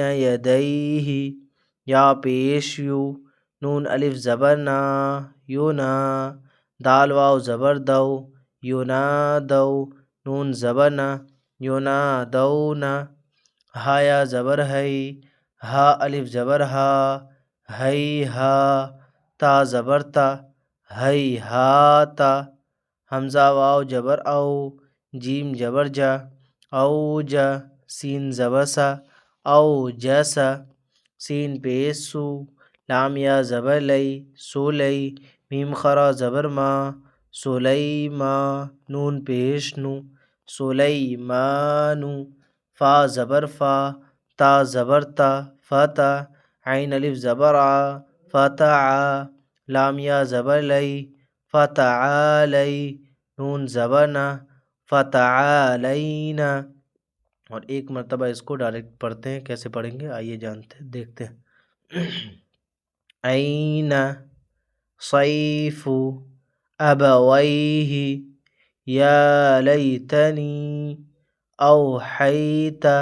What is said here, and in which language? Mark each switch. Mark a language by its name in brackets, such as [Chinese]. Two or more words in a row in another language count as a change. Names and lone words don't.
[Urdu] یدیہ، یا پیش یو، نون الف زبر نا، یونا، دال واو زبر دو، ینادو، نون زبر نہ، ینادونا، ہا یا زبر ہئی، ہا الف زبر ہا، ہئی ہا، تا زبر تا، ہئی ہاتا، حمزہ واو جبر او، جیم جبر جا، او جا، سین زبر سا، او جیسا، سین پیش سو، لام یا زبر لئی، سولئی، میم خرا زبر ما، سلیما، نون پیش نو، سلیمانو، فا زبر فا، تا زبر تا، فتا، عین الف زبر آ، فتع، لام یا زبر لئی، فتعالی، نون زبر نہ، فتعالینا، اور ایک مرتبہ اس کو ڈائریکٹ پڑھتے ہیں، کیسے پڑھیں گے آئیے دیکھتے ہیں۔ عین، صیف، ابویہ، یا لیتنی، اوحیت،